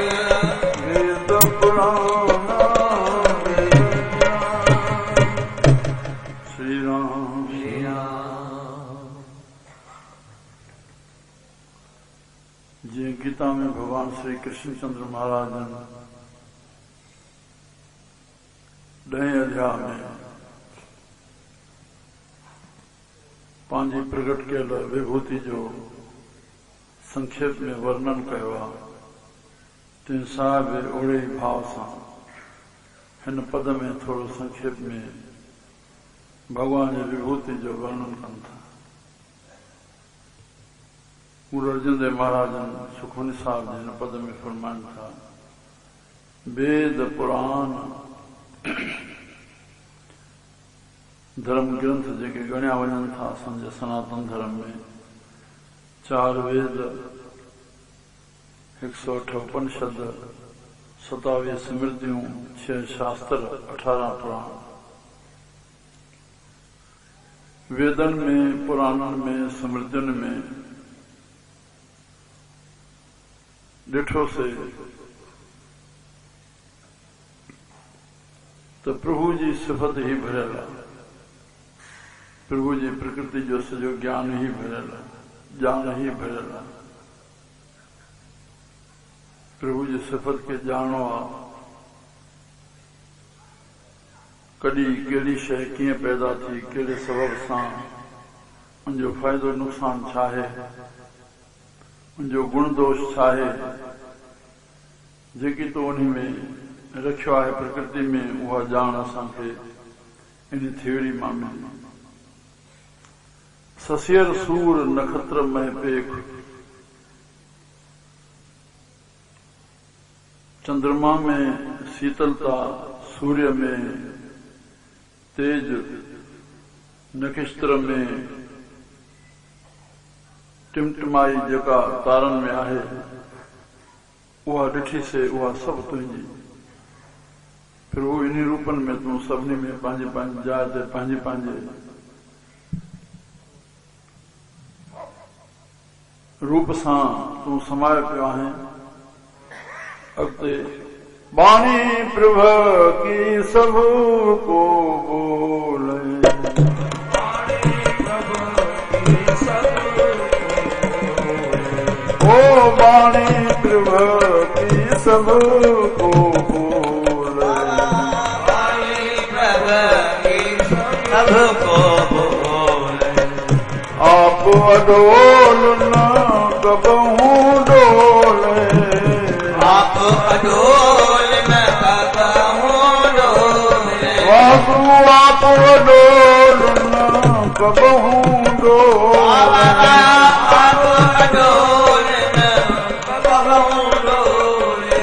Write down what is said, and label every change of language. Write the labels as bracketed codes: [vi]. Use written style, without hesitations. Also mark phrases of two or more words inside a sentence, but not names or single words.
[sd] वेद पुराण श्री राम जी गीता में भगवान श्री कृष्णचंद्र महाराज ने 10 अध्याय में पंहिंजी प्रगट कयल विभूति जो संक्षेप में वर्णन कयो आहे तिन सां बि ओड़े ई भाव सां हिन पद में थोरो संक्षेप में भगवान जी विभूति जो वर्णन कनि था। गुरु अर्जन देव महाराज सुखमनी साहब जी हिन पद में फरमाइनि था वेद पुराण धर्म ग्रंथ जेके गणिया वञनि था असांजे सनातन धर्म में 4 वेद 108 उपनिषद 27 स्मृतियूं 6 शास्त्र 18 पुराण वेदन में पुराणन में स्मृतियुनि में ॾिठो से तो प्रभु जी सिफत ही भरियल आहे प्रभु जी प्रकृति जो सॼो ज्ञान ही भरियल आहे ॼाण ही भरियल आहे प्रभु जी सिफत के ॼाणो आहे कॾहिं कहिड़ी शइ कीअं पैदा थी कहिड़े सबब सां उनजो फ़ाइदो नुक़सान छा आहे उनजो गुण दोष छा आहे जेकी तो उन्हीं में रखियो आहे प्रकृति में उहा ॼाण असांखे इन थियोरी मां मिली। [pa] ਸਸਿਅਰ ਸੂਰ ਨਕਸ਼ਤ੍ਰ ਮੇਂ ਪੇਖ [sd] चंद्रमा में शीतलता सूर्य में तेज नक्षत्र में टिमटिमाई जेका तारन में आहे उहा ॾिठी से उहा सभु तुंहिंजी फिर वो इन्हीं रूपन में तू सभिनी में पंहिंजे पंहिंजे जाइ ते पंहिंजे पंहिंजे रूप सां तू समाये पियो आहे। [pa] अॻिते ਬਾਣੀ ਪ੍ਰਭ ਕੀ ਸਭ ਕੋ ਬੋਲੇ ਓ ਬਾਣੀ ਪ੍ਰਭ ਕੀ ਸਭ ਕੋ ਬੋਲੇ ਸਭ ਕੋ ਬੋਲੇ ਆਪ ਅਡੋਲ ਨ ਕਬਹੂ ਡੋਲੇ ਆਪ ਅਡੋਲ ਨ ਕਬਹੂ ਡੋਲੇ ਬਾਬੂ ਆਪ ਅਡੋਲ ਨ ਕਬਹੂ ਡੋਲੇ ਆਪ ਅਡੋਲ ਨ ਕਬਹੂ ਡੋਲੇ